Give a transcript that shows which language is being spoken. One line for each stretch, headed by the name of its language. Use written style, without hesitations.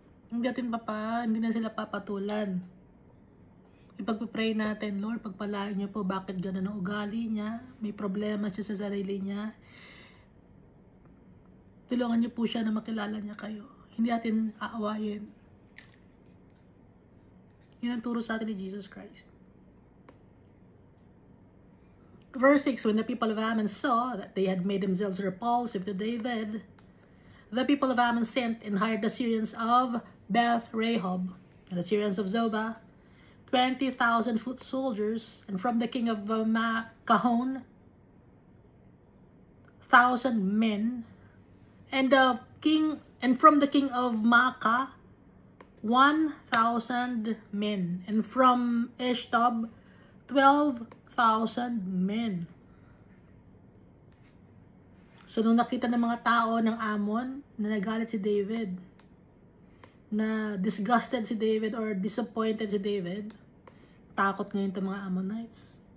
Filipino: Hindi na sila papatulan. Ipagpipray natin, Lord, pagpalain niyo po bakit gano'n ang ugali niya, may problema siya sa sarili niya. Tulungan niyo po siya na makilala niya kayo. Hindi natin aawayin. Yun ang turo sa atin ni Jesus Christ.
English: Verse 6, when the people of Ammon saw that they had made themselves repulsive to David, the people of Ammon sent and hired the Syrians of Beth Rehob and the Syrians of Zobah, 20,000 foot soldiers, and from the king of Maacah, 1,000 men, and from the king of Maacah, 1,000 men, and from Eshtab, 12,000 men.
Filipino: So, nung nakita ng mga tao ng Ammon na nagalit si David, na disgusted si David or disappointed si David, takot ngayon itong mga Ammonites.